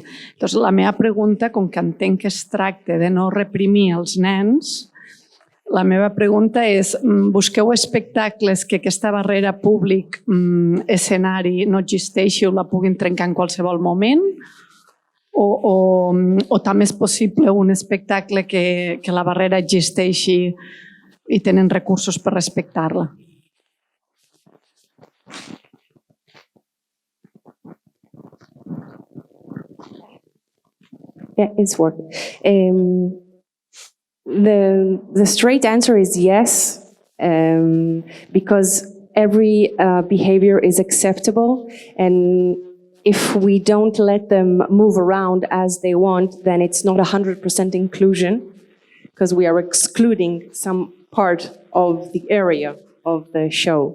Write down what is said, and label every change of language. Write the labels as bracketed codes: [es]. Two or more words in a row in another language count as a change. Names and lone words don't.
[ca] Llavors, la meva pregunta, com que entenc que es tracta de no reprimir els nens, la meva pregunta és, busqueu espectacles que aquesta barrera públic-escenari no existeixi o la puguin trencar en qualsevol moment? O també és possible un espectacle que la barrera existeixi i tenen recursos per respectar-la? [en] Yeah, it's working. The straight answer is yes, because every behavior is acceptable, and if we don't let them move around as they want, then it's not 100% inclusion, because we are excluding some part of the area of the show.